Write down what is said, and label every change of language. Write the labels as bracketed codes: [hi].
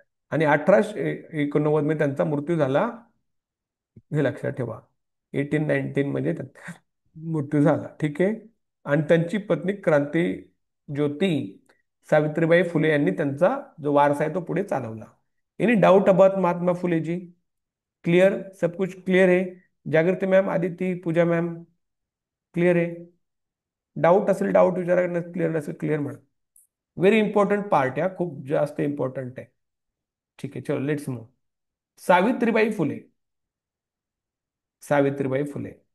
[mr] आणि 1889 मध्ये त्यांचा मृत्यू झाला, हे लक्षात ठेवा. 1819 मध्ये त्यांचा मृत्यू झाला. ठीक आहे. आणि त्यांची पत्नी क्रांती ज्योती सावित्रीबाई फुले यांनी त्यांचा जो वारसा आहे तो पुढे चालवला. [en] Any doubt about Mahatma Phule ji? [hi] Clear, सब कुछ क्लियर है? जागृति मैम, आदिति, पूजा मैम, क्लियर है? [mr] डाऊट असेल डाऊट विचारा, क्लिअर नसेल क्लिअर म्हणा. [en] very important part [mr] आहे, खूप जास्त इम्पॉर्टंट आहे. ठीक आहे, चलो [en] Let's move. [mr] सावित्रीबाई फुले. सावित्रीबाई फुले.